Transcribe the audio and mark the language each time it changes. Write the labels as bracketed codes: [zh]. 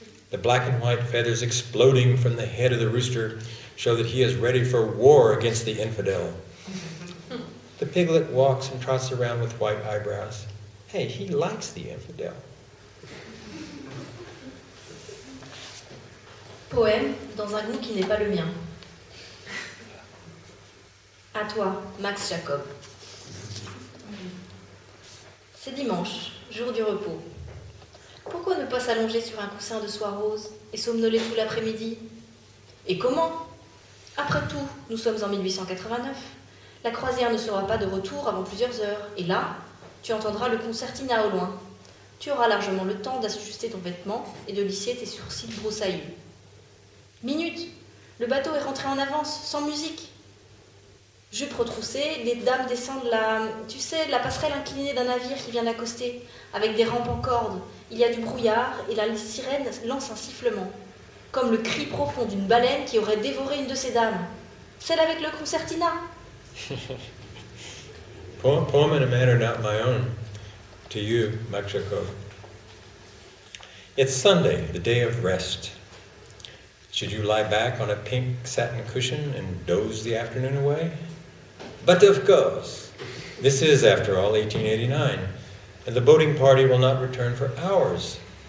[en] The black and white feathers exploding from the head of the rooster show that he is ready for war against the infidel. The piglet walks and trots around with white eyebrows. Hey, he likes the infidel. [fr] Poème dans un goût qui n'est pas le mien. À toi, Max Jacob. C'est dimanche, jour du repos. Pourquoi ne pas s'allonger sur un coussin de soie rose et somnoler tout l'après-midi ? Et comment ? Après tout, nous sommes en 1889. La croisière ne sera pas de retour avant plusieurs heures. Et là, tu entendras le concertina au loin. Tu auras largement le temps d'ajuster ton vêtement et de lisser tes sourcils broussailleux. Minute ! Le bateau est rentré en avance, sans musique. Jupe retroussée, les dames descendent la passerelle inclinée d'un navire qui vient d'accoster, avec des rampes en corde. Il y a du brouillard et la sirène lance un sifflement, comme le cri profond d'une baleine qui aurait dévoré une de ses dames. Celle avec le concertina. [en] Poem and a matter not my own. To you, Makshako. It's Sunday, the day of rest. Should you lie back on a pink satin cushion and doze the afternoon away? But of course, this is, after all, 1889, and the boating party will not return for hours.